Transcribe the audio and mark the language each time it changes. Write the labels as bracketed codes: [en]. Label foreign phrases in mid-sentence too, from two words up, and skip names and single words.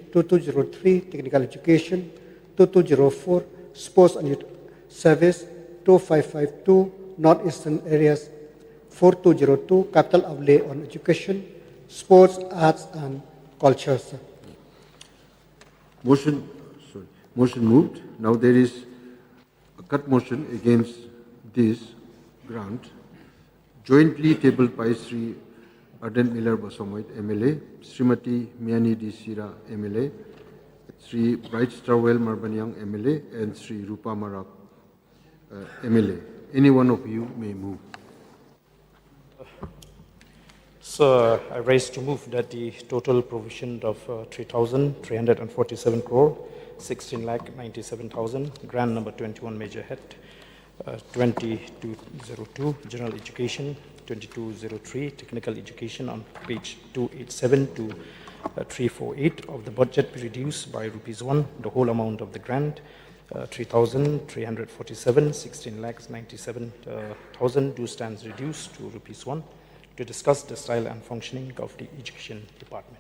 [en] 2203 Technical Education, 2204 Sports and Youth Service, 2552 Northeastern Areas 4202 capital outlay on education, sports, arts and culture, sir. Motion moved. Now there is a cut motion against this grant, jointly tabled by Sri Arden Miller Basomoit, MLA, Srimati Miani D. Sira, MLA, Sri Bright Starwell Marbanyang, MLA, and Sri Rupa Marak, MLA. Any one of you may move. So I raise to move that the total provision of 3,347 crore, 16 lakh 97,000, grant number 21 major head, 2202 general education, 2203 technical education on page 287 to 348 of the budget be reduced by ₹1, the whole amount of the grant, 3,347, 16 lakhs 97,000 do stands reduced to ₹1 to discuss the style and functioning of the education department.